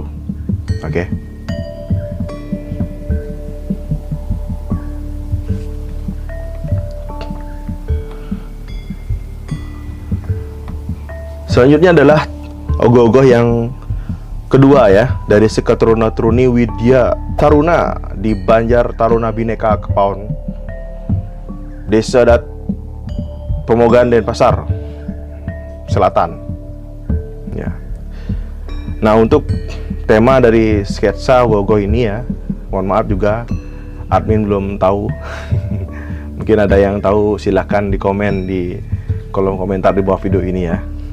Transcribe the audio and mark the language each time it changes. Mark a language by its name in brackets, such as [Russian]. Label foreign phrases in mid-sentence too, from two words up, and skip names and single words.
[Indonesian] Oke. Selanjutnya adalah ogoh-ogoh yang kedua ya, dari Seketuruna-turuni Widya Taruna di Banjar Taruna Bhinneka Kepaon, Desa Pemogan Denpasar Selatan ya. Nah, untuk tema dari sketsa ogoh-ogoh ini ya, mohon maaf juga admin belum tahu. Mungkin ada yang tahu, silahkan di komen di kolom komentar di bawah video ini ya.